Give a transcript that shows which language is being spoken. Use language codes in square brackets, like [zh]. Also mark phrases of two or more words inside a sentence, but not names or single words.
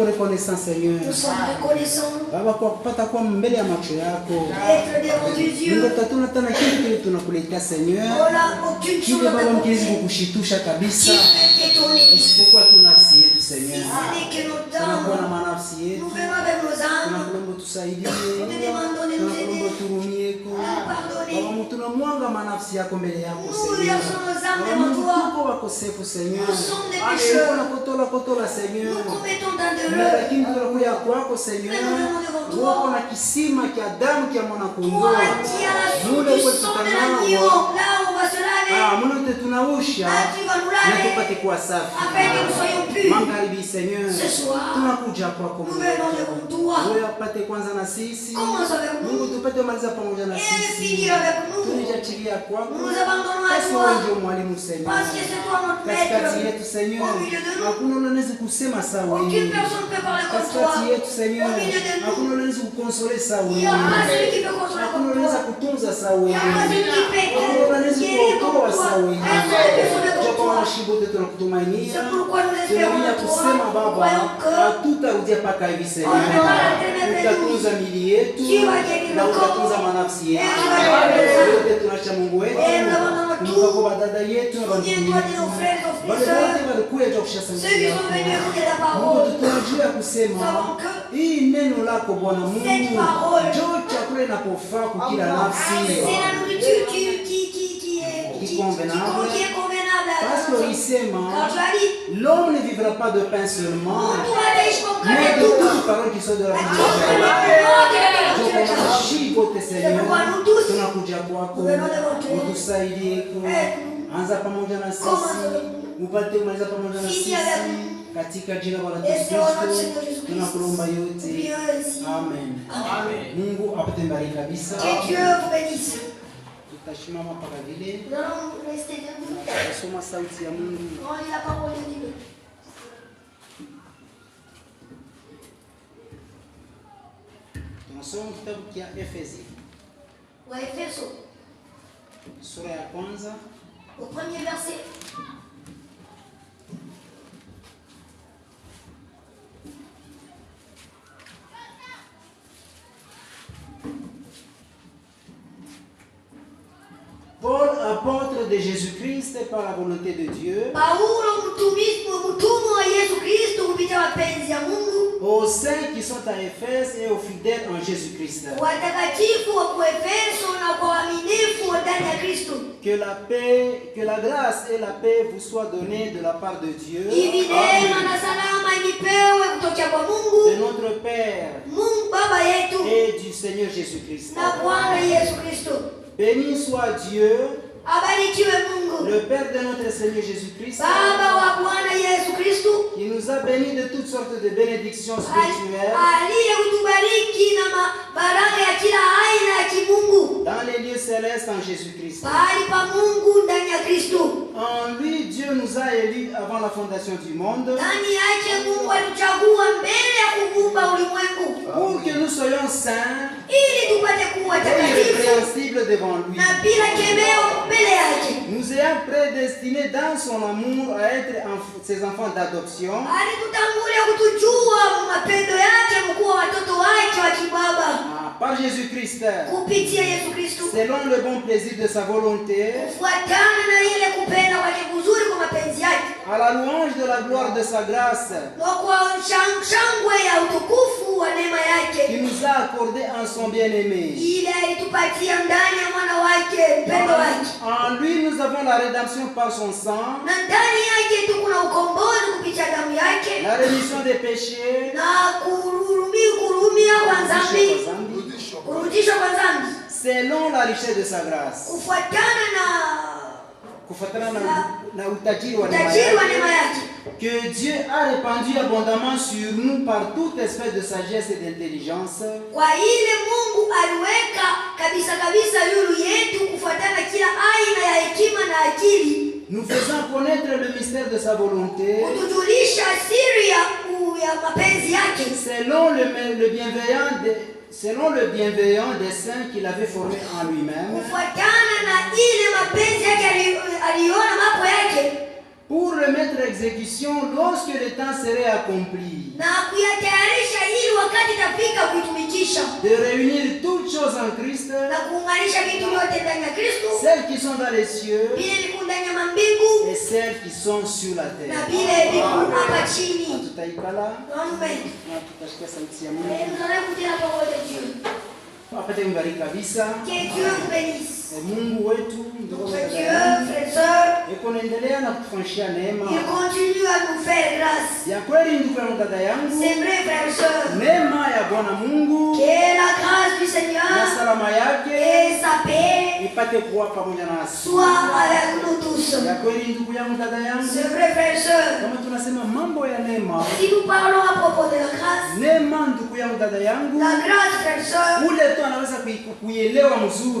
[fr] reconnaissants, Seigneur. Nous sommes reconnaissants [sw] Baba kwa kupata kwa mbele ya macho yako. [fr] d'être devant Dieu. [sw] Mungu tatuna tena kile kile tunakuletea Seigneur. [fr] Voilà, aucune chose [sw] Kile [fr] à [sw] Baba mkiwezi [fr] t'apporter [sw] kukushitusha kabisa. [fr] qui peut t'étonner. [sw] Isipokuwa tu nafsi yetu [fr] Si Seigneur. ce n'est que nos [sw] Tunakuwa na [fr] dents, [sw] manafsi yetu. [fr] nous venons avec nos âmes. [sw] Tunakulomba tusaidie. [fr] Nous te demandons de nous [sw] Tunakulomba [fr] aider. [sw] turumieko. [fr] Pardonnez. [sw] Baba tunamwanga manafsi yako mbele yako [fr] Nous Seigneur. versons nos âmes [sw] Baba [fr] devant toi. [sw] tuko wakosefu Seigneur. [fr] Nous sommes des [sw] Ale [fr] pécheurs. [sw] kuna kotola Seigneur. [fr] Nous commettons tant d'erreurs. [sw] Lakini tunakuja kwako Seigneur. [fr] Mais nous venons devant toi. [sw] Wako na kisima kia damu kia mwana kondoo. [fr] Toi qui as la source du sang de l'agneau, là où on va se laver, [sw] Mwana wote tunaosha [fr] là tu vas nous [sw] na [fr] laver, [sw] tupate kuwa safi. [fr] afin que nous soyons purs. [sw] Magharibi Seigneur. [fr] Ce soir, [sw] Tunakuja kwako [fr] nous [sw] Mungu. [fr] venons devant toi. [sw] Wewe apate kwanza na sisi. [fr] Commence avec [sw] Mungu [fr] nous [sw] tupate maliza pamoja na [fr] et [sw] sisi. [fr] finir avec nous. [sw] Tunajiachilia kwako. [fr] Nous nous abandonnons à [sw] Basi [fr] toi [sw] wewe ndio mwalimu Seigneur. [fr] parce que c'est toi notre [sw] Katikati [fr] maître. [sw] yetu Seigneur. [fr] Au milieu de nous, [sw] Hakuna unaweza kusema sawa [fr] aucune [sw] wewe. [fr] personne ne peut parler comme toi. [sw] Katikati yetu Seigneur. [fr] Au milieu de nous, [sw] Hakuna unaweza kukonsole sawa [fr] il n'y a [sw] wewe. [fr] pas celui qui peut consoler [sw] Hakuna [fr] comme [sw] unaweza [fr] toi. [sw] kutunza sawa [fr] Il n'y a pas [sw] wewe. [fr] celui qui peut [sw] Hakuna unaweza [fr] guérir comme [sw] kuokoa [fr] toi. [sw] sawa wewe. [fr] Personne ne peut sauver comme [sw] Japo [fr] toi. [sw] wanashibote tunakutumainia. [fr] C'est pourquoi nous espérons [sw] Tunakuja [fr] en toi. [sw] kusema [fr] Nous [sw] Baba, [fr] croyons que [sw] hatutarudia mpaka hivi Seigneur. Utatunza mili yetu na utatunza manafsi yetu. Yote tunaacha Mungu wetu. Kumbuka kwa dada yetu na ndugu yetu. Wale wote walikuja kushia [fr] ceux qui sont venus écouter ta [sw] Mungu [fr] parole. [sw] tunajua kusema hii neno lako Bwana Mungu ndio chakula inapofaa kwa kila nafsi. [fr] C'est la nourriture qui est convenable Parce à qu'il sema Quand tu as dit, l'homme ne vivra pas de pain seulement, tu vas aller jusqu'au mais de tout. toutes paroles qui sont de la bouche de Mungu. Seigneur, [sw] tunakuja kwako, utusaidie, anza pamoja na sisi, upate kumaliza pamoja na sisi, katika jina la Bwana Yesu Kristo tunakuomba yote. Amen. Mungu apate baraka kabisa. [fr] Que Dieu vous bénisse. [sw] Tutashimama mpaka vile [fr] Nous allons rester debout. [sw] kusoma sauti ya Mungu. [fr] On lit la parole de Dieu. [sw] Tunasoma kitabu cha Efesi Waefeso, sura ya kwanza [fr] au premier verset. Paul, apôtre de Jésus-Christ par la volonté de Dieu, [sw] Paulo mtumwa wa Yesu Kristo kupitia mapenzi ya Mungu, [fr] aux saints qui sont à Éphèse et aux fidèles en Jésus-Christ. [sw] watakatifu wa Efeso na kwa waaminifu ndani ya Kristo. [fr] Que la paix, que la grâce et la paix vous soient données de la part de Dieu, [sw] Hivi neema na salama inipewe kutoka kwa [fr] de [sw] Mungu, [fr] notre Père [sw] Mungu Baba yetu [fr] et du Seigneur Jésus-Christ. [sw] na Bwana Yesu Kristo. [fr] Béni soit Dieu, [sw] Abarikiwe Mungu, [fr] le Père de notre Seigneur Jésus-Christ, [sw] Baba wa Bwana Yesu Kristo, [fr] qui nous a bénis de toutes sortes de bénédictions spirituelles [sw] aliyekutubariki na baraka ya kila aina ya kimungu [fr] dans les lieux célestes en Jésus-Christ. [sw] pahali pa Mungu ndani ya Kristo. [fr] En lui, Dieu nous a élus avant la fondation du monde [sw] Ndani yake Mungu alituchagua mbele ya kuumba ulimwengu [fr] pour que nous soyons saints [sw] ili tupate kuwa [fr] et [sw] takatifu [fr] irrépréhensibles devant lui. [sw] na bila kemeo mbele yake. [fr] Nous ayant prédestinés dans son amour à être ses enfants d'adoption, [sw] Alitutangulia kutujua mapendo yake mkuwa watoto wake wa kibaba [fr] par Jésus-Christ, [sw] kupitia Yesu Kristo, [fr] selon le bon plaisir de sa volonté, [sw] kufuatana na ile kupenda kwake kuzuri kwa mapenzi yake, [fr] à la louange de la gloire de sa grâce, [sw] na kwa shangwe ya utukufu wa neema yake [fr] qui nous a accordé en son bien-aimé. [sw] ile alitupatia ndani ya mwana wake mpendo wake, [fr] En lui, nous avons la rédemption par son sang, [sw] na ndani yake tu kuna ukombozi kupitia damu yake [fr] la rémission des péchés, [sw] na kurumia kwa dhambi, kurudishwa kwa dhambi [fr] selon la richesse de sa grâce. [sw] kufuatana na utajiri wa neema yake, [fr] que Dieu a répandu abondamment sur nous par toute espèce de sagesse et d'intelligence, [sw] kwa ile Mungu aliweka kabisa yulu yetu kufuatana kila aina ya hekima na akili, [fr] nous faisant connaître le mystère de sa volonté, [sw] kutujulisha siri ya mapenzi yake [fr] selon le bienveillant des saints qu'il avait formés en lui-même, [sw] kufuatana na ile mapenzi yake aliona mambo yake [fr] pour le mettre à exécution lorsque le temps serait accompli. [sw] Na kuyatayarisha ili wakati itafika kuitumikisha. [fr] De réunir toutes choses en Christ, [sw] Na kuunganisha vitu vyote ndani ya Kristo. [fr] celles qui sont dans les cieux [sw] Vile viko ndani ya mbingu [fr] et celles qui sont sur la terre. [sw] na vile viko hapa chini. Tutaikala Amen. na tutasikia sauti ya [fr] Et [sw] Mungu. [fr] nous allons écouter la parole de Dieu. [sw] Apate mbariki kabisa. [fr] Que Dieu vous bénisse. [sw] Mungu wetu ndugu [fr] Notre Dieu, [sw] zangu, [fr] frères et sœurs, [sw] yuko naendelea na kutufanyishia neema. [fr] il continue à nous faire grâce. [sw] Ya kweli ndugu yangu, dada yangu, [fr] C'est vrai, frères et sœurs, [sw] neema ya Bwana Mungu [fr] que la grâce du [sw] na [fr] Seigneur [sw] salama yake [fr] et sa paix [sw] ipate kuwa pamoja nasi. [fr] soient avec nous tous. [sw] Ya kweli ndugu yangu, dada yangu, [fr] C'est vrai, frères et sœurs, [sw] kama tunasema mambo ya neema, [fr] si nous parlons à propos de la grâce, [sw] neema ndugu yangu, dada yangu, [fr] la grâce, frères et sœurs, [sw] ule tu anaweza kuielewa mzuri